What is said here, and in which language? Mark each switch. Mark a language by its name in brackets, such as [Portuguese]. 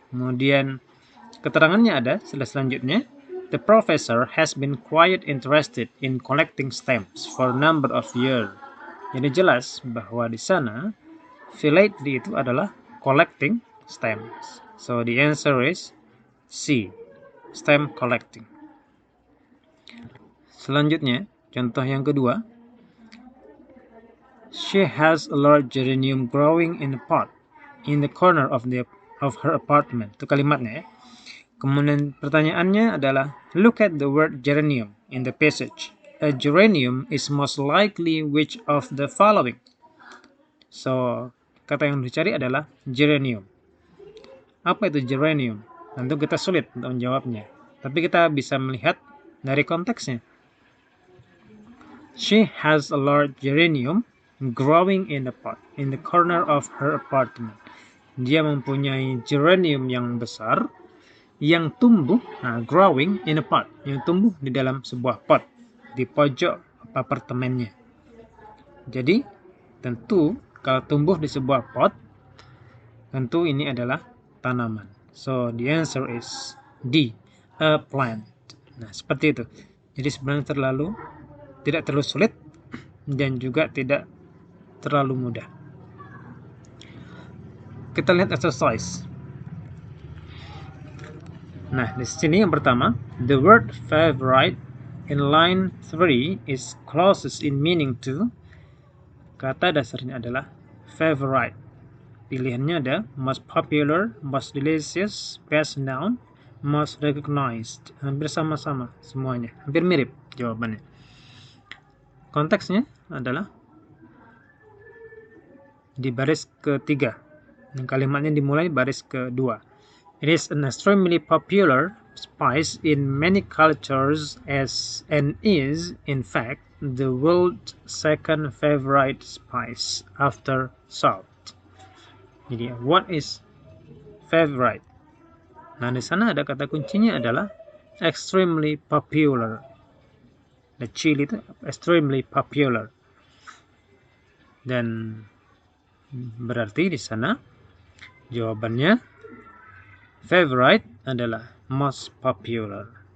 [Indonesian] Kemudian keterangannya ada selanjutnya. [English] The professor has been quite interested in collecting stamps for a number of years. [Indonesian] Jadi jelas bahwa di sana filletly itu adalah [English] collecting stamps. So the answer is C, stamp collecting. [Indonesian] Selanjutnya, contoh yang kedua. [English] She has a large geranium growing in a pot in the corner of her apartment. [Indonesian] Itu kalimatnya ya. Kemudian pertanyaannya adalah, [English] look at the word geranium in the passage. A geranium is most likely which of the following? So, [Indonesian] kata yang dicari adalah geranium. Apa itu geranium? Tentu kita sulit untuk menjawabnya. Tapi kita bisa melihat dari konteksnya. [English] She has a large geranium growing in a pot in the corner of her apartment. [Indonesian] Dia mempunyai geranium yang besar yang tumbuh, [English] growing in a pot, [Indonesian] yang tumbuh di dalam sebuah pot di pojok apartemennya. Jadi tentu kalau tumbuh di sebuah pot, tentu ini adalah tanaman. [English] So the answer is D, a plant. [Indonesian] Nah, seperti itu. Jadi sebenarnya tidak terlalu sulit dan juga tidak terlalu mudah. Kita lihat exercise. Nah, di sini yang pertama, [English] the word favorite in line 3 is closest in meaning to. [Indonesian] Kata dasarnya adalah favorite. Pilihannya ada [English] most popular, most delicious, best known, most recognized. [Indonesian] Hampir sama-sama semuanya. Hampir mirip jawabannya. Konteksnya adalah di baris ketiga. Dan kalimatnya dimulai baris kedua. [English] It is an extremely popular spice in many cultures and is, in fact, the world's second favorite spice after salt. [Indonesian] Jadi, [English] what is favorite? [Indonesian] Nah, di sana ada kata kuncinya adalah [English] extremely popular. The chili [Indonesian] itu [English] extremely popular. [Indonesian] Dan berarti di sana jawabannya favorite adalah [English] most popular.